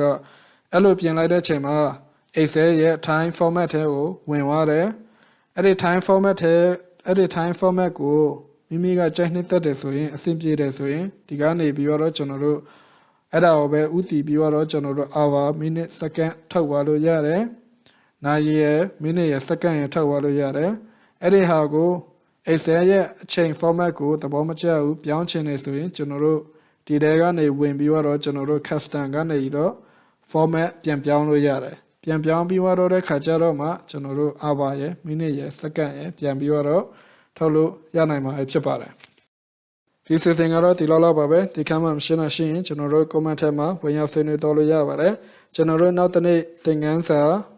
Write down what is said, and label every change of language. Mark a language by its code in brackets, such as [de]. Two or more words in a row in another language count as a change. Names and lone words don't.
[my] တော့အဲ့လိုပြင်လိုက်တဲ့အချိန်မှာ Excel ရဲ့ [en] time format [my] ထဲကိုဝင်သွားတယ်အဲ့ဒီ [en] time format [my] ကိုမိမိကကြိုက်နှစ်သက်တယ်ဆိုရင်အဆင်ပြေတယ်ဆိုရင်ဒီကနေပြီးတော့ကျွန်တော် တို့အဲ့ဒါကိုပဲဥတီပြီးတော့ကျွန်တော်တို့ [en] hour minute second [my] ထုတ်သွားလို့ရတယ်နာရီရယ် minute ရယ် second ရယ်ထုတ်သွားလို့ရတယ်အဲ့ဒီ ဟာကို Excel ရဲ့အချိန် format ကိုသဘောမကျဘူးပြောင်းချင်နေဆိုရင်ကျွန်တော်တို့ဒီထဲကနေဝင်ပြီးတော့ကျွန်တော်တို့ custom ကနေတော့ format ပြန်ပြောင်းလို့ရတယ်ပြန်ပြောင်းပြီးတော့တဲ့ခါကျတော့မှကျွန်တော်တို့ hour ရယ် minute ရယ် second ရယ်ပြန်ပြီးတော့ထုတ်လို့ရနိုင်မှာဖြစ်ပါတယ်ဒီစီစဉ်ကတော့ဒီလောက်ပါပဲဒီခါမှမရှင်းလို့ရှိရင်ကျွန်တော်တို့ comment ထဲမှာဝင်ရောက်ဆွေးနွေးတော့လို့ရပါတယ်ကျွန်တော်တို့နောက်တစ်နေ့သင်ခန်းစာ